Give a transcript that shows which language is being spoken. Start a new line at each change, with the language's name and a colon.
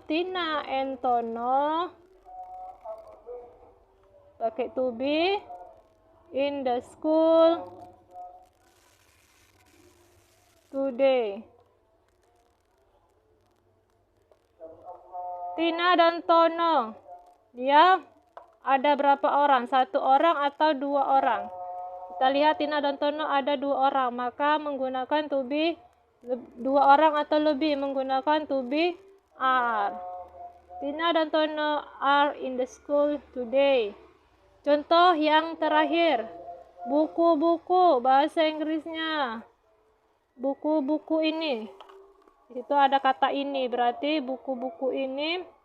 English: Tina and Tono
Indonesian: pakai
English: to be in the school today.
Indonesian: Tina dan Tono, dia ada berapa orang? Satu orang atau dua orang? Kita lihat Tina dan Tono ada dua orang, maka menggunakan to be dua orang atau lebih, menggunakan to be are.
English: Tina
Indonesian: dan
English: Tono are in the school today.
Indonesian: Contoh yang terakhir, buku-buku, bahasa Inggrisnya. Buku-buku ini. Di situ ada kata ini, berarti buku-buku ini.